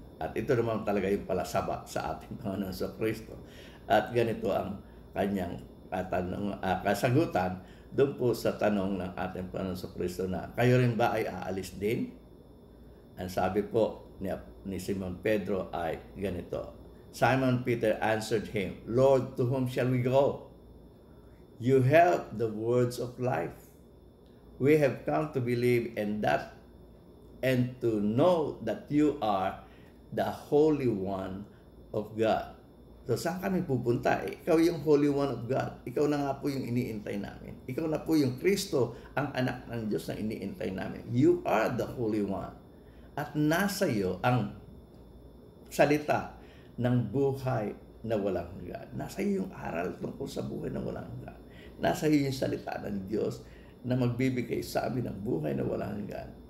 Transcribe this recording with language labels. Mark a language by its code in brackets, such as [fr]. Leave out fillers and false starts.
[tl] At ito naman talaga yung palasaba sa ating Panginoon sa Kristo. At ganito ang kanyang kasagutan doon po sa tanong ng ating Panginoon sa Kristo na, "Kayo rin ba ay aalis din?" Ang sabi po ni Simon Pedro ay ganito. [en] Simon Peter answered him, "Lord, to whom shall we go? You have the words of life. We have come to believe in that and to know that you are the Holy One of God." [tl] So, saan kami pupunta? Ikaw yung Holy One of God. Ikaw na nga po yung iniintay namin. Ikaw na po yung Kristo, ang anak ng Diyos na iniintay namin. [en] You are the Holy One. [tl] At nasa iyo ang salita ng buhay na walang hanggan. Nasa iyo yung aral tungkol sa buhay na walang hanggan. Nasa iyo yung salita ng Diyos na magbibigay sa amin ng buhay na walang hanggan.